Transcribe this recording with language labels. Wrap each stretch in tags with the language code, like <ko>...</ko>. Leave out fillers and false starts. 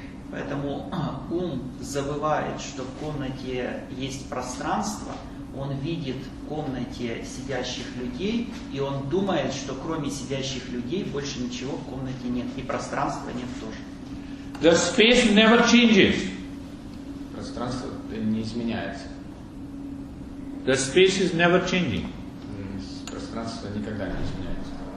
<ru>Поэтому ум забывает, что в комнате есть пространство, он видит в комнате сидящих людей, и он думает, что кроме сидящих людей больше ничего в комнате нет, и пространства нет тоже.</ru> <en>The space never changes.</en> <ru>Пространство не изменяется.</ru> <en>The space is never changing.</en> <ru>Пространство никогда не изменяется.</ru>